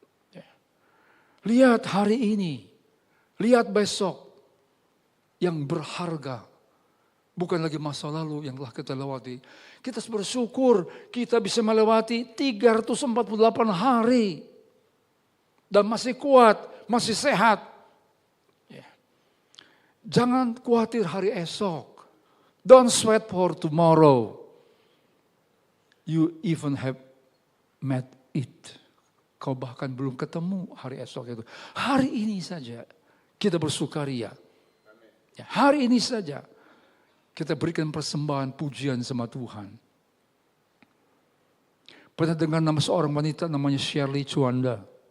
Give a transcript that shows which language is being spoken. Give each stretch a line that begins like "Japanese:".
Indonesian: Ya. Lihat hari ini, lihat besok yang berharga. Bukan lagi masa lalu yang telah kita lewati. Kita bersyukur kita bisa melewati 348 hari. Dan masih kuat, masih sehat. Ya. Jangan khawatir hari esok.
English: Don't sweat for tomorrow. You even have met it.
Indonesian: Kau bahkan belum ketemu hari esok itu. Hari ini saja kita bersukaria. Ya, hari ini saja kita berikan persembahan pujian sama Tuhan. Pernah dengar nama seorang wanita namanya Shirley Chuanda?